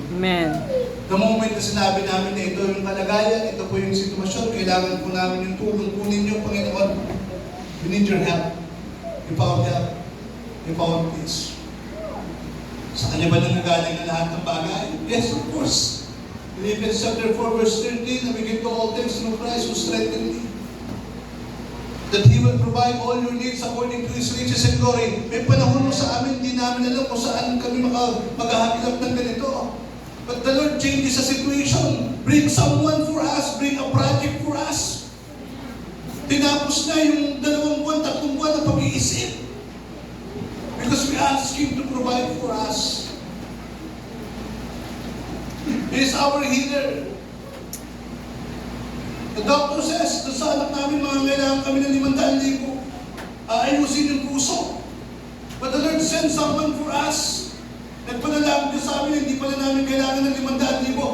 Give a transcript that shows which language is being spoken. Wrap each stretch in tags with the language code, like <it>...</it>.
<tl>Amen.</tl> <en>The moment</en> <tl>na sinabi namin na ito yung kalagayan, ito po yung sitwasyon, kailangan po namin yung tulong po ninyo, Panginoon.</tl> <en>We need your help. You found help. You found peace.</en> <tl>Sa Kanya ba nanggagaling na lahat ng bagay?</tl> <en>Yes, of course. Philippians chapter 4, verse 13, na we can do all things through Christ who strengthened me. That He will provide all your needs according to His riches and glory.</en> <tl>May panahon mo sa amin, hindi namin alam kung saan kami maghahanap ng ganito.</tl> <en>But the Lord changes the situation. Bring someone for us. Bring a project for us.</en> <tl>Tinapos na yung 2 buwan, 3 buwan na pag-iisip.</tl> <en>Because we ask Him to provide for us. He is our healer. The doctor says,</en> <tl>sa anak namin, mga kailangan kami ng 500,000. Ayusin yung puso.</tl> <en>But the Lord sends someone for us.</en> <tl>Nagpanalang Diyos sa amin, hindi pala namin kailangan ng 500,000.</tl>